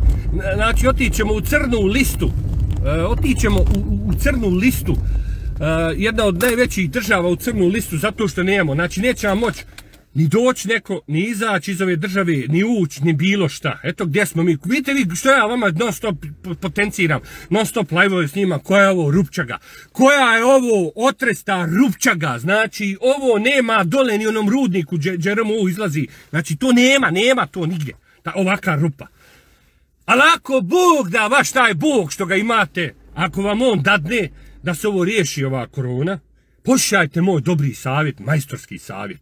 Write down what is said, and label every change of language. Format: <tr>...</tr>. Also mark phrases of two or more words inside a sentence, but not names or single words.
<bs>Znači otićemo u crnu listu, jedna od najvećih država u crnu listu zato što nemamo. Znači neće vam moći ni doći neko, ni izaći iz ove države, ni ući, ni bilo šta. Eto gdje smo mi. Vidite vi što ja vama non stop potenciram, non stop live-ove snimam, koja je ovo rupčaga, koja je ovo otresta rupčaga, znači ovo nema dole ni onom rudniku gdje RMU izlazi, znači to nema to nigdje, ovaka rupa. Ali ako Bog da, vaš taj Bog što ga imate, ako vam on dadne da se ovo riješi ova korona, poslušajte moj dobri savjet, majstorski savjet.</bs>